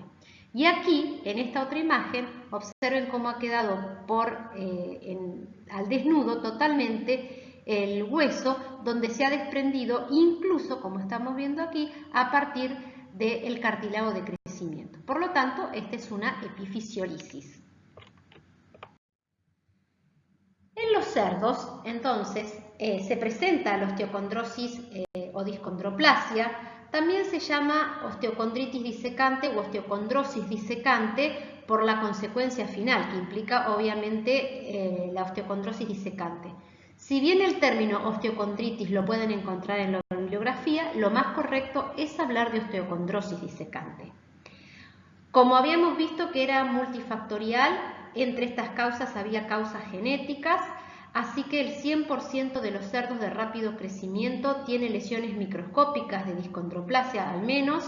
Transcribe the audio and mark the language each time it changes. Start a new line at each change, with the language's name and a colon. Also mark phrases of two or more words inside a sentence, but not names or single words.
Spanish: Y aquí, en esta otra imagen, observen cómo ha quedado al desnudo totalmente el hueso, donde se ha desprendido, incluso, como estamos viendo aquí, a partir del cartílago de crecimiento. Por lo tanto, esta es una epifisiolisis. En los cerdos, entonces, se presenta la osteocondrosis o discondroplasia. También se llama osteocondritis disecante o osteocondrosis disecante por la consecuencia final, que implica obviamente la osteocondrosis disecante. Si bien el término osteocondritis lo pueden encontrar en la bibliografía, lo más correcto es hablar de osteocondrosis disecante. Como habíamos visto que era multifactorial, entre estas causas había causas genéticas, así que el 100% de los cerdos de rápido crecimiento tiene lesiones microscópicas de discondroplasia al menos.